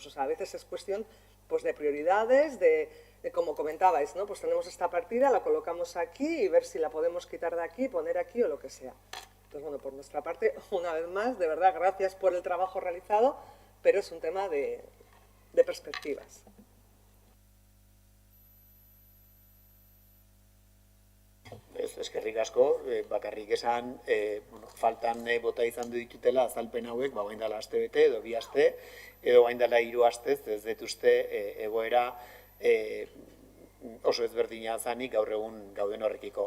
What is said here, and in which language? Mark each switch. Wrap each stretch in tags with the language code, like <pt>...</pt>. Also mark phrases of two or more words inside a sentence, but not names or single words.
<es>O sea, a veces es cuestión, pues, de prioridades, de como comentabais, ¿no? Pues tenemos esta partida, la colocamos aquí y ver si la podemos quitar de aquí, poner aquí o lo que sea. Entonces, bueno, por nuestra parte, una vez más, de verdad, gracias por el trabajo realizado, pero es un tema de perspectivas.</es> <eu>Eskerrik asko, bakarrik esan, faltan bota izan ditutela azalpen hauek, baina dela aste bete, edo 2 aste, edo baina dela 3 astez, ez dut uste egoera oso ezberdina zanik gaur egun gauden horrekiko.</eu>